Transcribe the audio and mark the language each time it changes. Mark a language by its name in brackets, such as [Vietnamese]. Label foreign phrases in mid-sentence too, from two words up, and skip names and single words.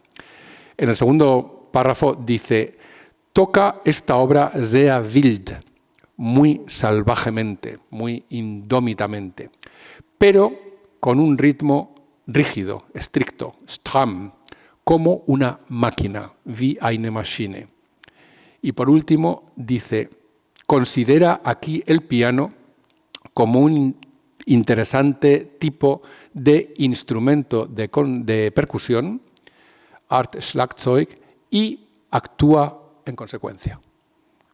[Spanish] En el segundo párrafo dice, toca esta obra [German] sehr wild, [Spanish] muy salvajemente, muy indómitamente, pero con un ritmo rígido, estricto, stram, como una máquina, [German] wie eine Maschine. [Spanish] Y por último dice, considera aquí el piano como un interesante tipo de instrumento de percusión, [German] Art Schlagzeug, [Spanish] y actúa en consecuencia.